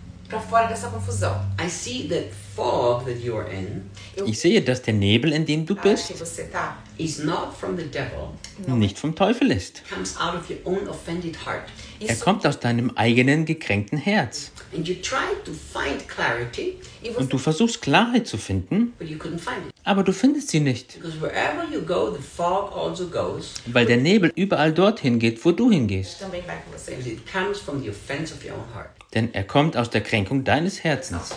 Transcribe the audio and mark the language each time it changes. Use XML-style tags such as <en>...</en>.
<en>I see the fog that you're in.</en> <de>Ich sehe, dass der Nebel, in dem du bist,</de> <en>is not from the devil,</en> <de>nicht vom Teufel ist.</de> <en>Comes out of your own offended heart.</en> <de>Er kommt aus deinem eigenen gekränkten Herz.</de> <en>And you try to find clarity,</en> <de>und du versuchst, Klarheit zu finden,</de> <en>but you couldn't find it.</en> <de>Aber du findest sie nicht.</de> <en>Because wherever you go, the fog also goes.</en> <de>Weil der Nebel überall dorthin geht, wo du hingehst.</de> <en>It comes from the offense of your own heart.</en> <de>Denn er kommt aus der Kränkung deines Herzens.</de>